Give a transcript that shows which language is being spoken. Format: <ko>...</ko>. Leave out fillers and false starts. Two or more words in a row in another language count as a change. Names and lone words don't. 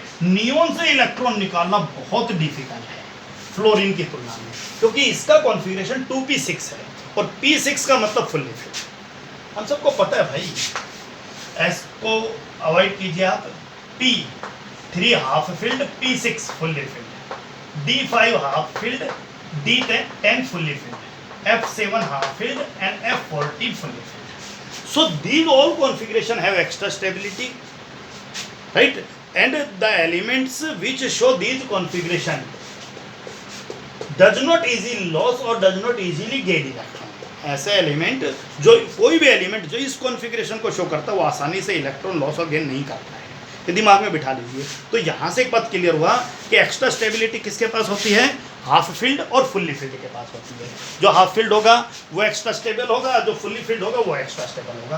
<hi>नियोन से इलेक्ट्रॉन निकालना बहुत डिफिकल्ट है फ्लोरीन की तुलना में, क्योंकि इसका कॉन्फ़िगरेशन 2p6 है और p6 का मतलब</hi> <en>fully filled.</en> <hi>हम सबको पता है भाई, एस को अवॉइड कीजिए आप,</hi> <en>p3 half filled, p6 fully filled, d5 half filled, d10 fully filled, f7 half filled and f14 fully filled. So these all configuration have extra stability, right? And the elements which show these configuration does not easily lose or does not easily gain electron।</en> <hi>ऐसे एलिमेंट जो कोई भी एलिमेंट जो इस कॉन्फ़िगरेशन को शो करता है वो आसानी से</hi> <en>electron loss</en> <hi>और गेन नहीं करता है, ये दिमाग में बिठा लीजिए। तो यहाँ से एक बात क्लियर हुआ कि</hi> <en>extra stability</en> <hi>किसके पास होती है,</hi> <en>half filled</en> <hi>और</hi> <en>fully filled</en> <hi>के पास होती है। जो</hi> <en>half filled</en> <hi>होगा वो</hi> <en>extra stable</en> <hi>होगा, जो</hi> <en>fully filled</en> <hi>होगा वो</hi> <en>extra stable</en> <hi>होगा।</hi>